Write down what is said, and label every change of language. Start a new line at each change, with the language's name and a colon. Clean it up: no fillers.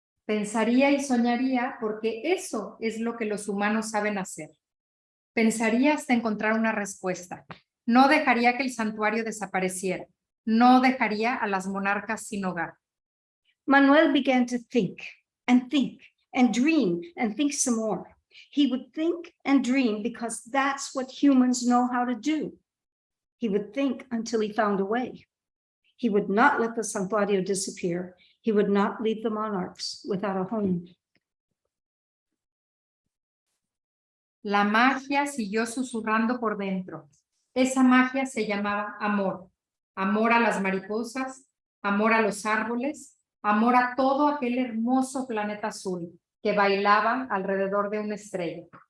Spanish: Pensaría y soñaría porque eso es lo que los humanos saben hacer. Pensaría hasta encontrar una respuesta. No dejaría que el santuario desapareciera. No dejaría a las monarcas sin hogar.
English: Manuel began to think and dream and think some more. He would think and dream because that's what humans know how to do. He would think until he found a way. He would not let the santuario disappear. He would not leave the monarchs without a home.
Spanish: La magia siguió susurrando por dentro. Esa magia se llamaba amor. Amor a las mariposas, amor a los árboles, amor a todo aquel hermoso planeta azul que bailaba alrededor de una estrella.